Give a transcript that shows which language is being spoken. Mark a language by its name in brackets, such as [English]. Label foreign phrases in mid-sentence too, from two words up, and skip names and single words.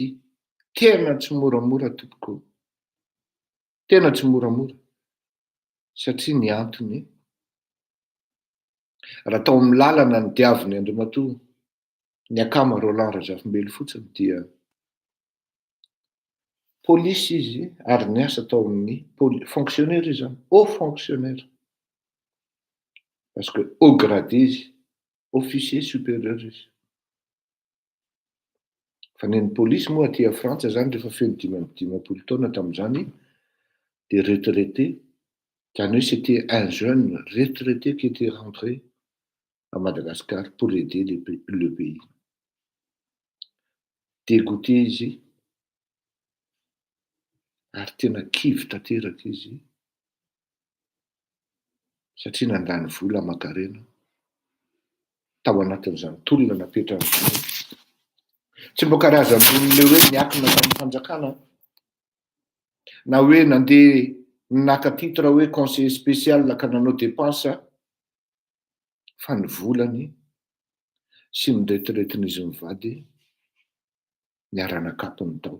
[Malagasy] Tena tsy moramora tompoko, tena tsy moramora, satria ny antony raha tao amin'ny lalana ny diaviny Andriamatoa ny akama Roland Razafimbelo fotsiny dia polisy izy ary ny asa tao amin'ny fonctionnaire izy zany, [French] haut fonctionnaire, parce que haut gradé izy, officier supérieur izy. [Malagasy] Fa neny polisy moa aty Frantsa zany rehefa feno 5 taona tamin'izany de retraité. Zany hoe [French] c'était un jeune retraité qui était rentré à Madagascar pour aider le pays. [Malagasy] Dégoûté izy ary tena kivy tanteraka izy satria nandany vola aman-karena tao anatin'izany tolona napetrany. Tsy mbo karazan'olona hoe niakina tamin'ny fanjakana na hoe nandeha naka titre hoe [French] conseiller spécial [Malagasy] ka nanao dépense fa ny volany sy ny retraiten'izy mivady niaranakapony tao.